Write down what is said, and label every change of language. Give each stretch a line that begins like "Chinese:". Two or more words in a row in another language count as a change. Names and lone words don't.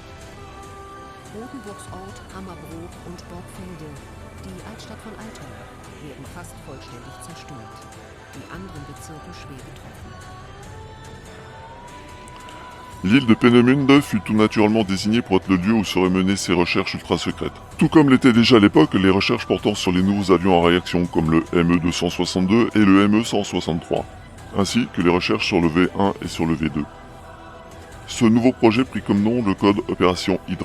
German: Rodenburgs Ort, Hammerbrook und Borgfelde, die Altstadt von Altona, werden fast vollständig zerstört. Die anderen Bezirke schwer getroffen.
French: L'île de Peenemünde fut tout naturellement désignée pour être le lieu où seraient menées ces recherches ultra secrètes. Tout comme l'étaient déjà à l'époque les recherches portant sur les nouveaux avions à réaction comme le ME-262 et le ME-163, ainsi que les recherches sur le V1 et sur le V2. Ce nouveau projet prit comme nom le code Opération Hydra.